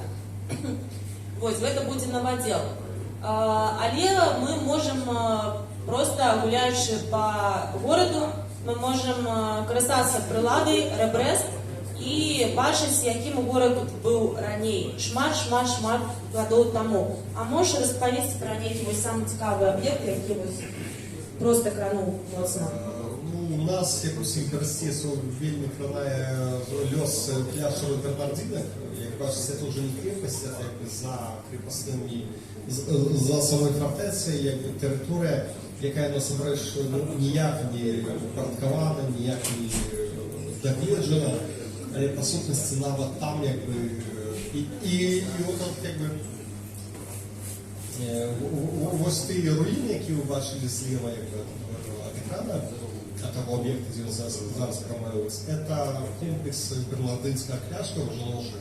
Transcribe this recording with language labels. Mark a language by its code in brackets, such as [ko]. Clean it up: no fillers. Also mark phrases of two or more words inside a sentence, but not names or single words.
[be] Вось, гэта будзе новадзел. Але мы можам проста, гуляючы па гораду, мы можам карыстацца прыладай Рэбрэст і бачыць, якім горад быў раней, шмат гадоў таму. А можаш распавесці пра нейкі вось самы цікавы аб'ект, які вось проста крануў моцна? Ну, у нас, як усім карысцесу, вельмі кранае лёс пляшавых Бернардинак. Як бачыце, [uk] це вже не крепость, це якби за крепостними, за самою фортецею, якби територія, яка насамрэч ніяк не упорядкована, ніяк не догледжена. Але по сутності навіть там якби і от якби ось ті руїни, які ви бачили зліва якби від екрану, того об'єкту, де зараз промовилось, це комплекс Бернардинського кляштера в Жолоші.